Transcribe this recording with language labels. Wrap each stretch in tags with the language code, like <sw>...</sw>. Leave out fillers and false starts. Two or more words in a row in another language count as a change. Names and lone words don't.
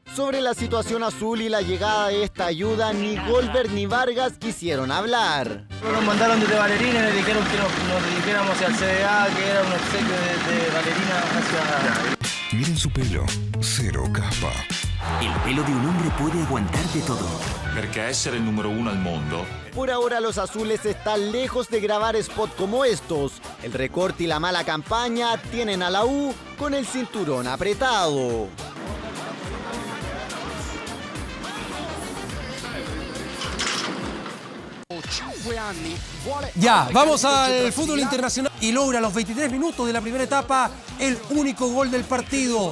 <es>Sobre la situación azul y la llegada de esta ayuda, ni Goldberg ni Vargas quisieron hablar. Nos mandaron desde Valerina y nos dijeron que nos dirigiéramos hacia el CDA, que era un obsequio de Valerina hacia... Miren su pelo, cero caspa. El pelo de un hombre puede aguantar de todo.</es> <it>Perché essere il numero 1 al mondo.</it> <es>Por ahora los azules están lejos de grabar spots como estos. El recorte y la mala campaña tienen a la U con el cinturón apretado. Ya, vamos al fútbol internacional y logra a los 23 minutos de la primera etapa el único gol del partido.</es>